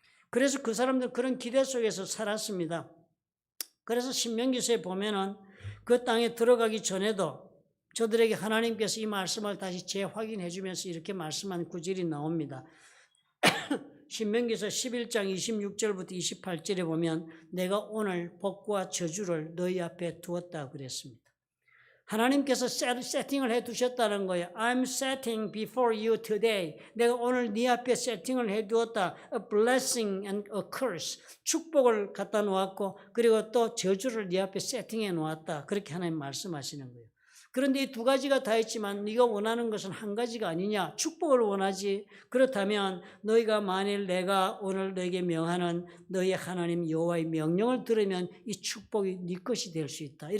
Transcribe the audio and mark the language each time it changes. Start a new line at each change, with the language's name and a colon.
Korean: 그래서 그 사람들 그런 기대 속에서 살았습니다. 그래서 신명기서에 보면은 그 땅에 들어가기 전에도 저들에게 하나님께서 이 말씀을 다시 재확인해 주면서 이렇게 말씀한 구절이 나옵니다. 신명기서 11장 26절부터 28절에 보면 내가 오늘 복과 저주를 너희 앞에 두었다 그랬습니다. 하나님께서 세팅을 해 두셨다는 거예요.
English: I'm setting before you today.
Korean: 내가 오늘 네 앞에 세팅을 해 두었다.
English: A blessing and a curse.
Korean: 축복을 갖다 놓았고 그리고 또 저주를 네 앞에 세팅해 놓았다. 그렇게 하나님 말씀하시는 거예요. 그런데 이 두 가지가 다 있지만 네가 원하는 것은 한 가지가 아니냐? 축복을 원하지. 그렇다면 너희가 만일 내가 오늘 너에게 명하는 너희 하나님 여호와의 명령을 들으면 이 축복이 네 것이 될 수 있다.